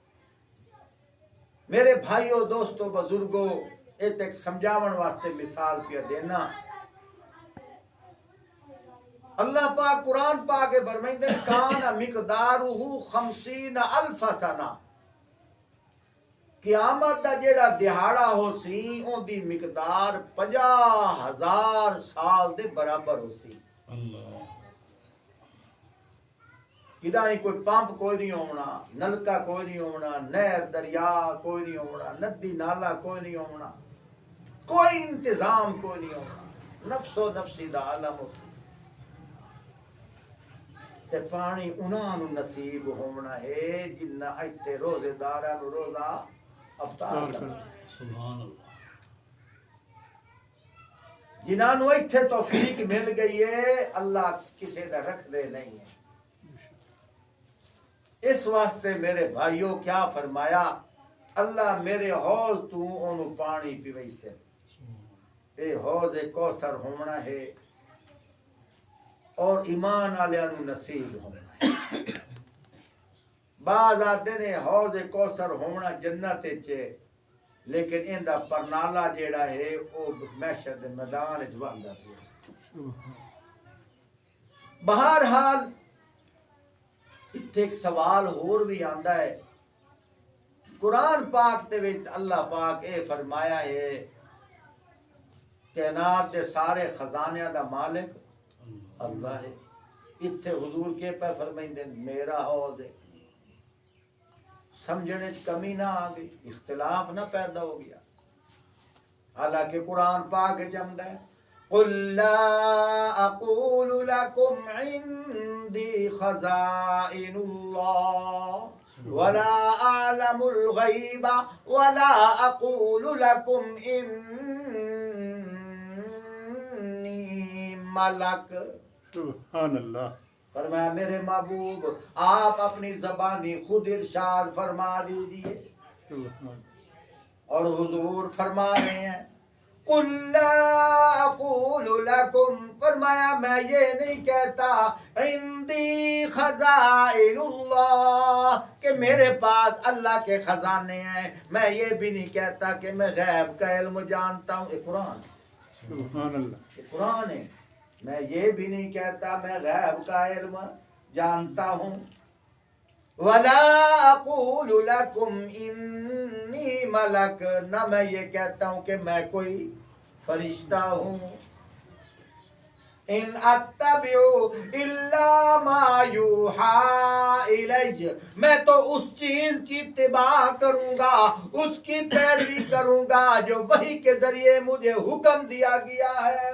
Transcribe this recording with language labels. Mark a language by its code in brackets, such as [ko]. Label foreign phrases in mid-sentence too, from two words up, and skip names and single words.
[pa] میرے بھائیوں دوستوں بزرگوں ایک سمجھاون واسطے مثال پیا دینا، اللہ پاک قرآن پاک فرمائندے کان مقدارہ 50,000 سنہ، قیامت دا جیڑا دہاڑا ہو سی اون دی مقدار 50,000 سال دے برابر ہو سی۔ کدا ہی کوئی پمپ کوئی نہیں ہونا، نلکا کوئی نہیں ہونا، نہر دریا کوئی نہیں ہونا، ندی نالا کوئی نہیں ہونا، کوئی انتظام کوئی نہیں ہونا، نفس و نفسی دا عالم ہو سی تے پانی انہاں نو نصیب ہونا ہے جنہ ایتھے روزے داراں نو روزہ افطار کرنا، [ar] سبحان اللہ۔ [pa] جنہاں نو ایتھے توفیق مل گئی ہے اللہ کسے دا رکھ دے نہیں ہے۔ اس واسطے میرے بھائیوں کیا فرمایا، اللہ میرے حوض تو انہوں پانی پیوئی سے، اے حوض کوثر ہونا ہے اور ایمان آلیاں نو نصیب ہونا ہے۔ بعض آتے نے حوض کوثر ہونا جنت چے لیکن ان دا پرنالا جیڑا ہے وہ محشر دے میدان وچ بندا پیا بہرحال اتھے ایک سوال اور بھی آندا ہے قرآن پاک دے وچ اللہ پاک اے فرمایا ہے کائنات دے سارے خزانیاں دا مالک اللہ ہے اتھے حضور کے پہ فرمائندے میرا حوض ہے سمجھنے کمی نہ آ گئی اختلاف نہ پیدا ہو گیا حالانکہ قرآن پاک جمد ہے [ar] قُلْ لَا أَقُولُ لَكُمْ عِنْدِي خَزَائِنُ اللَّهِ وَلَا أَعْلَمُ الْغَيْبَ وَلَا أَقُولُ لَكُمْ إِنِّي مَلَكٌ سبحان اللہ [ur] فرمایا میرے محبوب آپ اپنی زبانی خود ارشاد فرما دیجئے سبحان اور حضور فرما رہے ہیں [ar] قُلْ لَا أَقُولُ لَكُمْ [ur] فرمایا میں یہ نہیں کہتا [ar] عندی خزائن اللہ [ur] کہ میرے پاس اللہ کے خزانے ہیں میں یہ بھی نہیں کہتا کہ میں غیب کا علم جانتا ہوں یہ قرآن [ar] سبحان اللہ [ur] یہ قرآن ہے میں یہ بھی نہیں کہتا میں غیب کا علم جانتا ہوں [ar] وَلَا أَقُولُ لَكُمْ إِنِّي مَلَكٌ [ur] نہ میں یہ کہتا ہوں کہ میں کوئی فرشتہ ہوں [ar] ان اتبعو الا ما یوحا الی [ur] میں تو اس چیز کی اتباع کروں گا اس کی پیروی کروں گا جو وحی کے ذریعے مجھے حکم دیا گیا ہے